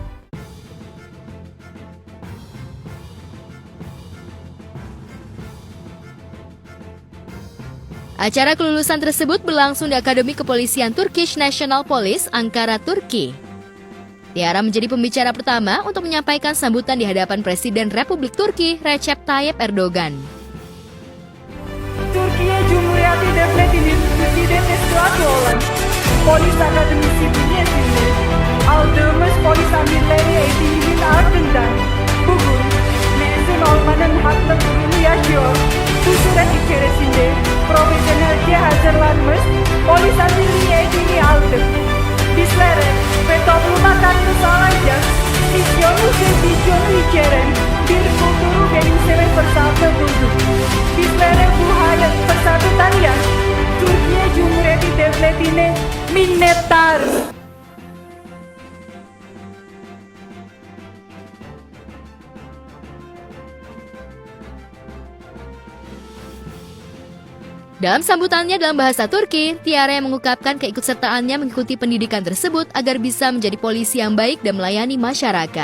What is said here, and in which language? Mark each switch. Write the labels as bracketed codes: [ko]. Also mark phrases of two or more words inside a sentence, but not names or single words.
[id] Acara kelulusan tersebut berlangsung di Akademi Kepolisian Turkish National Police, Ankara, Turki. Tiara menjadi pembicara pertama untuk menyampaikan sambutan di hadapan Presiden Republik Turki, Recep Tayyip Erdogan. [tr] Türkiye Cumhuriyeti Devleti'nin müddet eskuatı olan Polis Akademisi bünyesinde aldığımız polis amirleri eğitiminin ardından bugün mezun olmanın haklılığını yaşıyor. Bu süreç içerisinde profesyonelce hazırlanmış polis amirliği eğitimi aldık. Bizlere ve topluma katkı sağlayacak misyonu ve vizyonu içeren bir kültürü benimseme fırsatı bulduk. Bizlere bu hayat fırsatı tanıyan Türkiye Cumhuriyeti Devleti'ne minnettarız. [id] Dalam sambutannya dalam bahasa Turki, Tiara yang mengungkapkan keikutsertaannya mengikuti pendidikan tersebut agar bisa menjadi polisi yang baik dan melayani masyarakat.